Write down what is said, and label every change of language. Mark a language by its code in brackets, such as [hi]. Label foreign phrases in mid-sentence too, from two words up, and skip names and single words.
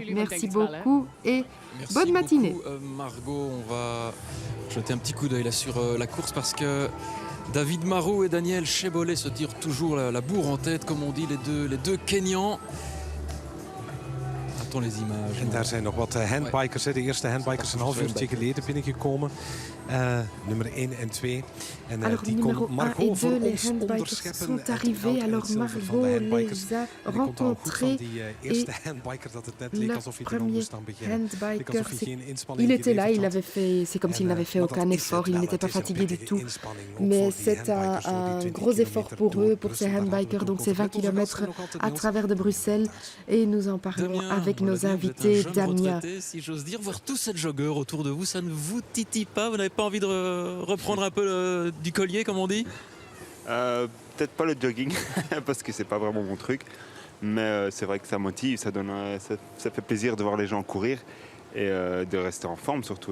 [fr] Merci beaucoup et Merci bonne matinée. beaucoup, Margot, on va jeter un petit coup d'œil là sur la course parce que David Marou et Daniel Chebolet se tirent toujours la bourre en tête, comme on dit, les deux Kenyans. Attends les images. [nl] En daar zijn nog wat handbikers. De eerste handbikers een half uurtje geleden binnengekomen. nummer 1 en 2. En [fr] Alors, [nl] die [fr] numéro [nl] kon [fr] 1 et Margot 2, [nl] voor [fr] les [nl] ons [fr] handbikers [nl] onderscheppen. [fr] sont [nl] Het [fr] arrivés. [nl] goud en [fr] Alors, [nl] het zilver van de [fr] Margot [nl] handbikers. [fr] les a [nl] En ik kon het al goed van [fr] rencontrés. [nl] die [fr] Et [nl] eerste handbiker dat het net leek [fr] le [nl] alsof hij er al [fr] premier [nl] moest aan beginnen. Leek [fr] handbiker, [nl] alsof hij geen inspanning [fr] il était là, [nl] geleverd [fr] il [nl] had. [fr] avait fait, c'est comme s'il [nl] En, [fr] n'avait fait [nl] maar dat [fr] aucun [nl] is [fr] effort, [nl] het [fr] il [nl] wel. [fr] n'était pas [nl] Het is een [fr] fatigué du [nl] pittige [fr] tout. [nl] inspanning, ook [fr] Mais [nl] voor die [fr] c'est [nl] handbikers, voor die [fr] un [nl] 20 [fr] gros effort [nl] kilometer [fr] pour [nl] door [fr] eux, pour ces [nl] Brussel. Daar hadden we [fr] handbikers, [nl] het [fr] donc [nl] ook [fr] ces [nl] over. [fr] 20 [nl] Net onze gasten [fr] kilomètres [nl] nog altijd [fr] à [nl] bij ons. [fr] travers de Bruxelles. Et nous en parlons Damien, avec on l'a nos dit, vous êtes un invités. jeune Damien, retraité, si j'ose dire, voir tous ces joggeurs autour de vous, ça ne vous titille pas? Vous n'avez pas envie de reprendre un peu du collier, comme on dit? Peut-être pas le jogging, parce que c'est pas vraiment mon truc. Mais c'est vrai que ça motive, ça fait plaisir de voir les gens courir et de rester en forme surtout.